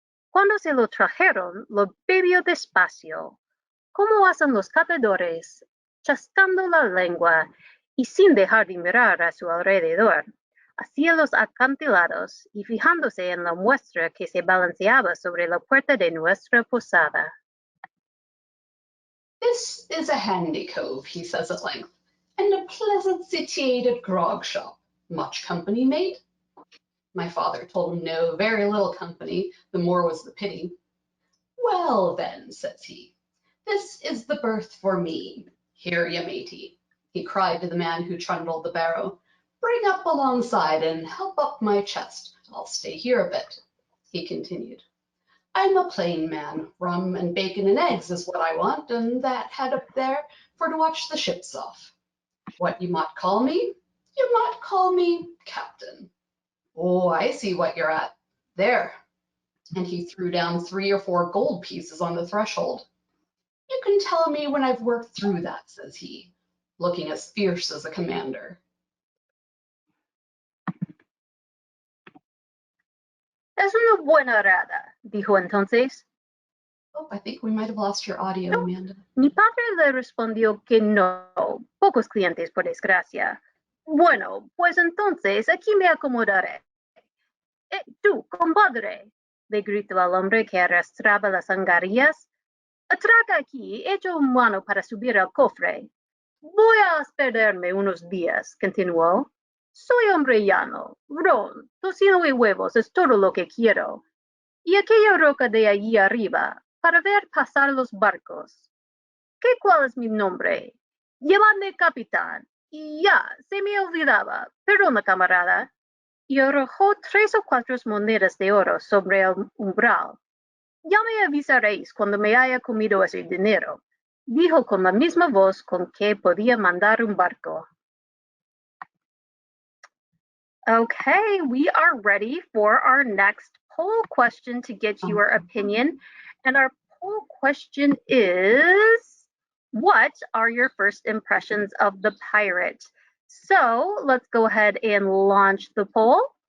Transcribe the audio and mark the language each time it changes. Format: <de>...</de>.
<es>Cuando se lo trajeron, lo bebió despacio, como hacen los catadores, chascando la lengua y sin dejar de mirar a su alrededor, hacia los acantilados y fijándose en la muestra que se balanceaba sobre la puerta de nuestra posada.</es> <en>This is a handy cove, he says at length, and a pleasant situated grog shop. Much company made? My father told him no, very little company, the more was the pity. Well then, says he, this is the berth for me. Here, ye matey, he cried to the man who trundled the barrow. Bring up alongside and help up my chest. I'll stay here a bit, he continued. I'm a plain man. Rum and bacon and eggs is what I want, and that head up there for to watch the ships off. What you might call me? You might call me captain. Oh, I see what you're at. There. And he threw down 3 or 4 gold pieces on the threshold. You can tell me when I've worked through that, says he, looking as fierce as a commander.</en> <es>Es una buena rada, dijo entonces.</es> <en>Oh, I think we might have lost your audio, No, Amanda.</en> <es>mi padre le respondió que no, pocos clientes por desgracia. Bueno, pues entonces aquí me acomodaré. Tú, compadre, le gritó al hombre que arrastraba las angarillas. Atraca aquí, echo un mano para subir al cofre. Voy a hospedarme unos días, continuó. Soy hombre llano, ron, tocino y huevos es todo lo que quiero. Y aquella roca de allí arriba, para ver pasar los barcos. ¿Cuál es mi nombre? Llámame capitán. Y ya, se me olvidaba. Perdona, camarada. Y arrojó 3 o 4 monedas de oro sobre el umbral. Ya me avisaréis cuando me haya comido ese dinero, dijo con la misma voz con que podía mandar un barco.</es> <en>Okay, we are ready for our next poll question to get your opinion. And our poll question is, what are your first impressions of the pirate? So let's go ahead and launch the poll.</en>